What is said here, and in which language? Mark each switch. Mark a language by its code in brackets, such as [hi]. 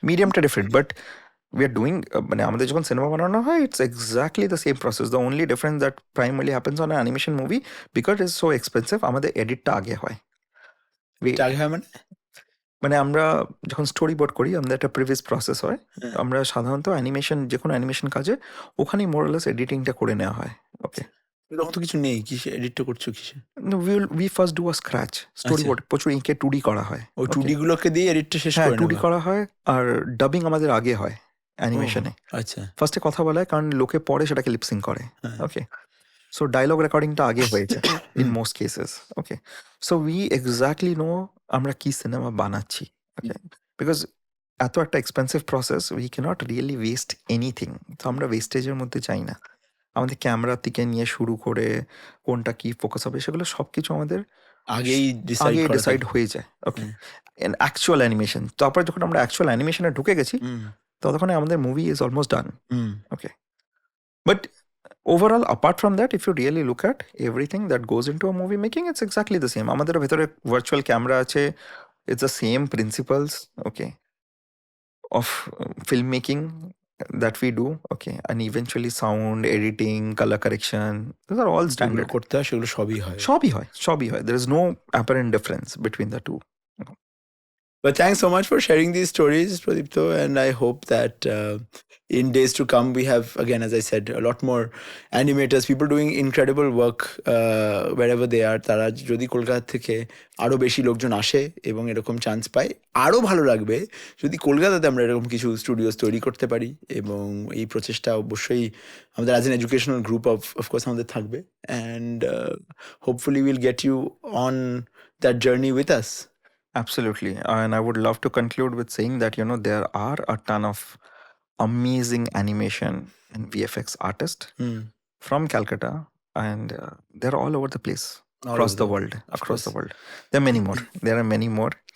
[en] মিডিয়ামটা different, but we are doing [bn] মানে আমাদের যখন সিনেমা বানানো হয়, [en] it's exactly the same process. The only difference that primarily happens on an animation movie, because it's so expensive, [bn] আমাদের এডিটটা আগে হয়। মানে আমরা যখন স্টোরি বোর্ড করি, আমাদের একটা প্রিভিয়াস প্রসেস হয়। আমরা সাধারণত অ্যানিমেশন, যে কোনো অ্যানিমেশন কাজে ওখানেই মোরালেস এডিটিংটা করে নেওয়া হয়। ওকে, তখন তো কিছু নেই, কিসে এডিটটা করছো, কিসে? [en] we first do a scratch storyboard, [bn] প্রচুর ইঙ্কে 2D করা হয়। ওই 2D গুলোকে দিয়ে এডিটটা শেষ করে 2D করা হয়, আর ডাবিং আমাদের আগে হয় অ্যানিমেশনে। আচ্ছা, ফার্স্টে কথা বলা হয়, কারণ লোকে পরে সেটাকে লিপসিং করে। ওকে, সো ডায়লগ রেকর্ডিংটা আগে হয়েছে [en] In most cases. Okay, so we exactly know [bn] আমরা কি সিনেমা বানাচ্ছি। [en] Okay, because এত একটা expensive process, we can't really waste anything. [bn] তো আমরা ওয়েস্টেজের মধ্যে চাই না। আমাদের ক্যামেরার থেকে নিয়ে শুরু করে কোনটা কি ফোকাস হবে, সেগুলো সবকিছু আমাদের আগেই ডিসাইড হয়ে যায়। ওকে, অ্যাকচুয়াল অ্যানিমেশন, তারপরে যখন আমরা অ্যাকচুয়াল অ্যানিমেশনে ঢুকে গেছি, ততক্ষণে আমাদের [en] Movie is almost done. Okay, but overall, apart from that, if you really look at everything that goes into a movie making, it's exactly the same. [bn] আমাদের ভেতরে [en] virtual camera আছে, it's the same principles, okay, of filmmaking that we do, okay, and eventually sound, editing, color correction, those are all standard. [bn] করতে হয় সেগুলো সবই হয়। [en] There is no apparent difference between the two. But thanks so much for sharing these stories, Pradipto, and I hope that in days to come we have, again, as I said, a lot more animators, people doing incredible work wherever they are. [bn] তারা যদি কলকাতা থেকে আরও বেশি লোকজন আসে এবং এরকম chance পায়, আরও ভালো লাগবে যদি কলকাতাতে আমরা এরকম কিছু স্টুডিওস তৈরি করতে পারি। এবং এই প্রচেষ্টা অবশ্যই আমাদের as an educational group of course আমাদের থাকবে, [en] And hopefully will get you on that journey with us. Absolutely. And I would love to conclude with saying that, there are a ton of amazing animation and VFX artists from Calcutta, and they're all over the place, across the world. There are many more.